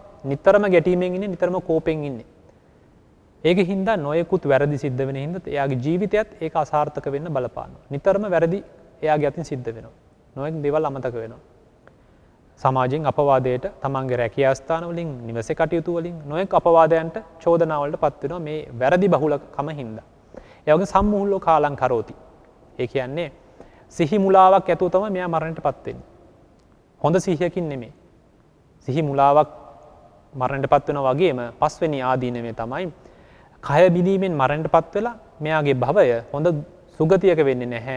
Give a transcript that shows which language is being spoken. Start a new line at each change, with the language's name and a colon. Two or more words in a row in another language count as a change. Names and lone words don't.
Sinhala: නිතරම ගැටීමෙන් ඉන්නේ, නිතරම කෝපෙන් ඉන්නේ. ඒක හින්දා නොයෙකුත් වැරදි සිද්ධ වෙන හින්දා එයාගේ ජීවිතයත් ඒක අසාර්ථක වෙන්න බලපානවා. නිතරම වැරදි එයාගේ අතින් සිද්ධ වෙනවා. නොයෙක් දේවල් අමතක වෙනවා. සමාජයෙන් අපවාදයට, තමන්ගේ රැකියා ස්ථාන වලින්, නිවසේ කටයුතු වලින් නොයෙක් අපවාදයන්ට, චෝදනා වලට පත් වෙනවා මේ වැරදි බහුලකම හින්දා. ඒ වගේ
Pali: සම්මුහුල්ලෝ කාලං කරෝති.
Sinhala: ඒ කියන්නේ සිහි මුලාවක් ඇතුව තමයි මෙයා මරණයටපත් වෙන්නේ. හොඳ සිහියකින් නෙමෙයි. සිහි මුලාවක් මරණයටපත් වෙනවා වගේම පස්වෙනි ආදීනවේ තමයි කය බිඳීමෙන් මරණයටපත් වෙලා මෙයාගේ භවය හොඳ සුගතියක වෙන්නේ නැහැ.